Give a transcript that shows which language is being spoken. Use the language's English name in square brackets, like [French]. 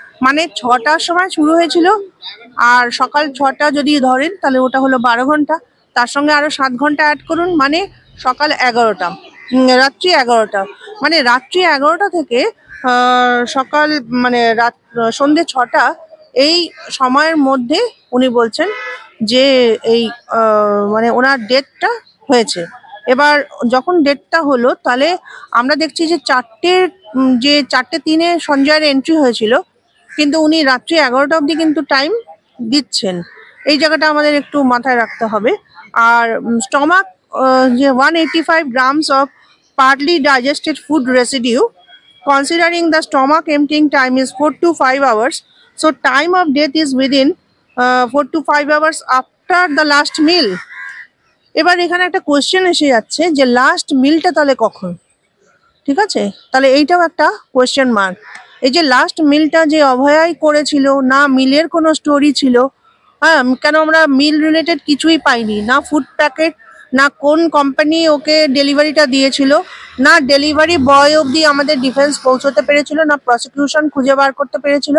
[Bangla] মানে 6টার সময় শুরু হয়েছিল, আর সকাল 6টা যদি ধরেন তাহলে ওটা হলো 12 ঘন্টা, তার সঙ্গে আরো 7 ঘন্টা অ্যাড করুন, মানে সকাল 11টা, রাত্রি 11টা, মানে রাত্রি 11টা থেকে সকাল মানে সন্ধ্যে 6টা, এই সময়ের মধ্যে উনি বলছেন যে এই মানে ওনার ডেথটা হয়েছে। এবার যখন ডেটটা হলো তাহলে আমরা দেখছি যে 4:03 সঞ্জয়ের এন্ট্রি হয়েছিল, কিন্তু উনি রাত্রি 11টা অবধি কিন্তু টাইম দিচ্ছেন। এই জায়গাটা আমাদের একটু মাথায় রাখতে হবে। আর স্টমাক যে [English] 185 grams of partly digested food residue, considering the stomach emptying time is 4 to 5 hours, so time of death is within 4 to 5 hours after the last meal। [Bangla] এবার এখানে একটা কোয়েশ্চেন এসে যাচ্ছে যে লাস্ট মিলটা তাহলে কখন? ঠিক আছে, তাহলে এইটাও একটা কোয়েশ্চেন মার্ক। এই যে লাস্ট মিলটা যে অভয়াই করেছিল, না মিলের কোনো স্টোরি ছিল, হ্যাঁ, কেন আমরা মিল রিলেটেড কিছুই পাইনি, না ফুড প্যাকেট, না কোন কোম্পানি ওকে ডেলিভারিটা দিয়েছিল, না ডেলিভারি বয় অবধি আমাদের ডিফেন্স পৌঁছতে পেরেছিল, না প্রসিকিউশন খুঁজে বার করতে পেরেছিল।